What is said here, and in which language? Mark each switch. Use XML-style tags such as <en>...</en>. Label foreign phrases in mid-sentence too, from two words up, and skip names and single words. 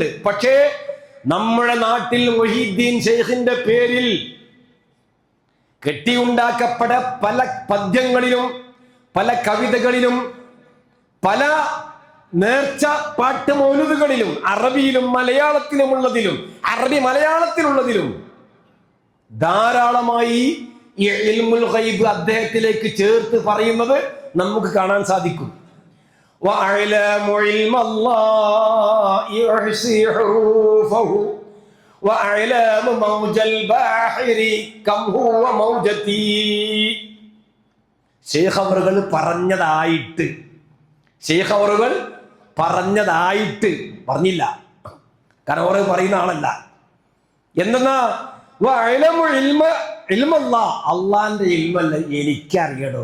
<ml>പക്ഷേ നമ്മുടെ നാട്ടിൽ മുഹീദ്ദീൻ ഷെയ്ഖിന്റെ പേരിൽ കെട്ടിയുണ്ടാക്കപ്പെട്ട പല പദ്യങ്ങളിലും പല കവിതകളിലും പല നേർച്ച പാട്ട് മൗലൂദുകളിലും അറബിയിലും മലയാളത്തിലുമുള്ളതിലും അറബി മലയാളത്തിലുള്ളതിലും ധാരാളമായി ഈ</ml> <ar>علم الغيب</ar> <ml>അദ്ദേഹത്തിലേക്ക് ചേർത്ത് പറയുന്നത് നമുക്ക് കാണാൻ സാധിക്കും.</ml> <ar>وأعلم علم الله يحصي حروفه وأعلم موج البحر كم هو موجتي.</ar> <ml>ശൈഖ് അവറുകൾ പറഞ്ഞതായിട്ട് പറഞ്ഞില്ല, കാരണം അവർ പറയുന്ന ആളല്ല. എന്തെന്നാ അള്ളാന്റെ ഇൽമല്ല എനിക്കറിയണോ.</ml>